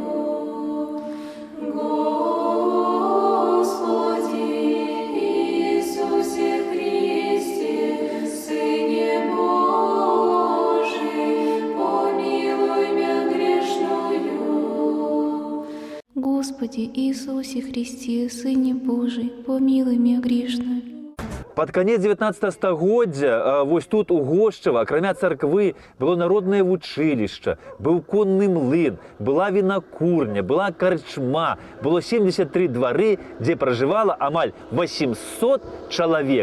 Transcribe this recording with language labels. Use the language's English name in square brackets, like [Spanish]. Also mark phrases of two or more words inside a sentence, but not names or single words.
[Church Slavic] Господи Иисусе Христе, Сыне Божий, помилуй мя грешную. Господи Иисусе Христе, Сыне Божий, помилуй мя грешную. [Belarusian] Пад канец 19 стагоддзя вось тут у Гошчава, акрамя царквы, было народнае вучылішча, быў конны млын, была вінакурня, была карчма, было 73 двары, дзе пражывала амаль 800 чалавек.